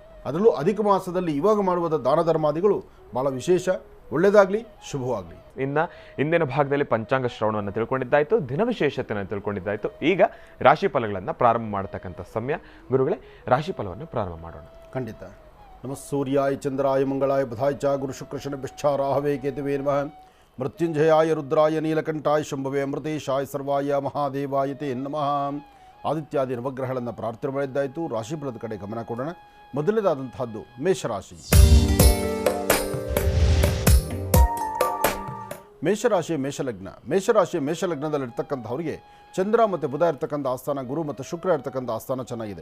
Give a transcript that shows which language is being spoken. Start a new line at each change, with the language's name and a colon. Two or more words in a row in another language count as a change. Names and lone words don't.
Kannada: ಅದರಲ್ಲೂ ಅಧಿಕ ಮಾಸದಲ್ಲಿ ಇವಾಗ ಮಾಡುವ ದಾನ ಧರ್ಮಾದಿಗಳು ಭಾಳ ವಿಶೇಷ. ಒಳ್ಳೆಯದಾಗಲಿ, ಶುಭವಾಗಲಿ. ಇನ್ನು ಇಂದಿನ ಭಾಗದಲ್ಲಿ ಪಂಚಾಂಗ ಶ್ರವಣವನ್ನು ತಿಳ್ಕೊಂಡಿದ್ದಾಯಿತು, ದಿನ ವಿಶೇಷತೆಯನ್ನು ತಿಳ್ಕೊಂಡಿದ್ದಾಯಿತು. ಈಗ ರಾಶಿ ಫಲಗಳನ್ನು ಪ್ರಾರಂಭ ಮಾಡತಕ್ಕಂಥ ಸಮಯ. ಗುರುಗಳೇ, ರಾಶಿ ಫಲವನ್ನು ಪ್ರಾರಂಭ ಮಾಡೋಣ. ಖಂಡಿತ.
Sanskrit: ನಮಃ ಸೂರ್ಯಾಯ ಚಂದ್ರಾಯ ಮಂಗಳಾಯ ಬುಧಾಯ ಚ ಗುರು ಶುಕ್ರಶನ ಬಿಶ್ಚಾರಾಹವೇ ಕೇತುವೇ ನಮಃ. ಮೃತ್ಯುಂಜಯಾಯ ರುದ್ರಾಯ ನೀಲಕಂಠಾಯ ಶಂಭವೇ ಅಮೃತೇಶಾಯ ಸರ್ವಾಯ ಮಹಾದೇವಾಯ ತೇ ನಮಃ.
Kannada: ಆದಿತ್ಯಾದಿ ನವಗ್ರಹಗಳನ್ನು ಪ್ರಾರ್ಥನೆ ಮಾಡಿದ್ದಾಯಿತು. ರಾಶಿಫಲದ ಕಡೆ ಗಮನ ಕೊಡೋಣ. ಮೊದಲನೇದಾದಂತಹದ್ದು ಮೇಷರಾಶಿ. ಮೇಷಲಗ್ನದಲ್ಲಿರ್ತಕ್ಕಂಥವ್ರಿಗೆ ಚಂದ್ರ ಮತ್ತು ಬುಧ ಇರ್ತಕ್ಕಂಥ ಆಸ್ಥಾನ, ಗುರು ಮತ್ತು ಶುಕ್ರ ಇರ್ತಕ್ಕಂಥ ಆಸ್ಥಾನ ಚೆನ್ನಾಗಿದೆ.